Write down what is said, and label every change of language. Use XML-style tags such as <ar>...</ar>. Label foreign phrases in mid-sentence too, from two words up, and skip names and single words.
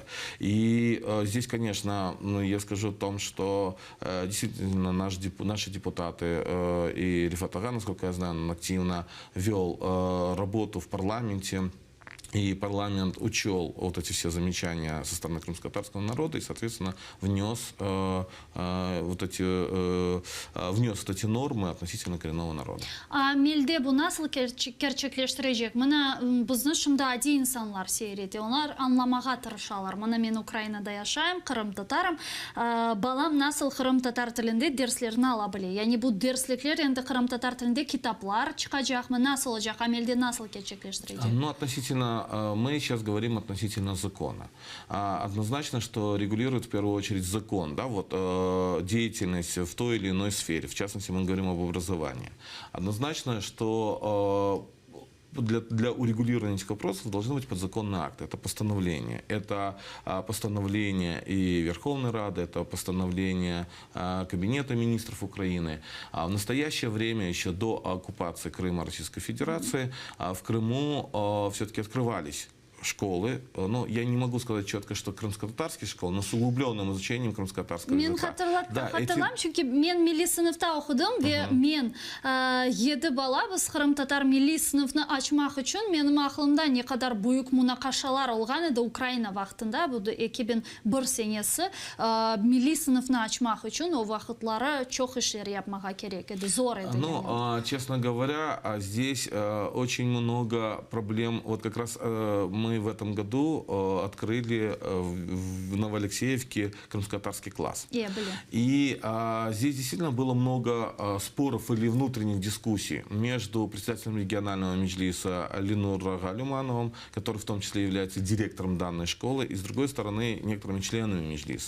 <ru>И здесь, конечно, я скажу о том, что действительно наши депутаты и Рифат Ага, насколько я знаю, он активно вел работу в парламенте. И парламент учел вот эти все замечания со стороны крымско-татарского народа и, соответственно, внес вот эти нормы относительно коренного народа.</ru> <crh>Мелде bu nasıl gerçekleştirecek? Mana bizni şimdi adi insanlar seyrediyor. Onlar anlamağa tırışalar. Mana men Ukraynada yaşayım, Kırım Tatarım. Balam nasıl Kırım Tatar tilinde derslerini alabilir? Yani bu derslikler endi Kırım Tatar tilinde kitaplar çıkacak mı? Nasıl olacak? Melde nasıl gerçekleştirecek?</crh> <ru>Ну, относительно мы сейчас говорим относительно закона. Однозначно, что регулирует в первую очередь закон, да, вот, деятельность в той или иной сфере. В частности, мы говорим об образовании. Однозначно, что для урегулирования этих вопросов должны быть подзаконные акты. Это постановление. Это постановление и Верховной Рады, это постановление Кабинета министров Украины. В настоящее время, еще до оккупации Крыма Российской Федерации, в Крыму все-таки открывались школы. Ну, я не могу сказать четко, что крымско-татарские школы, но с углубленным изучением крымско-татарского языка.</ru> <crh>Hatırlam çünkü men milli sınıfta okudum ve men 7 bala biz Kırım-Tatar milli sınıfını açmak için benim aklımda ne kadar büyük münakaşalar olgan edi Ukrayna vaxtında, bu da 2001 senesi milli sınıfını açmak için o vaxtları çok işler yapmağa gerek edi, zor edi.</crh> <ru>Ну, честно говоря, здесь очень много проблем. Вот как раз мы в этом году открыли в Новоалексеевке крымско-татарский класс. И здесь действительно было много споров или внутренних дискуссий между председателем регионального меджлиса Ленур Галюмановым, который в том числе является директором данной школы, и с другой стороны некоторыми членами меджлиса.</ru>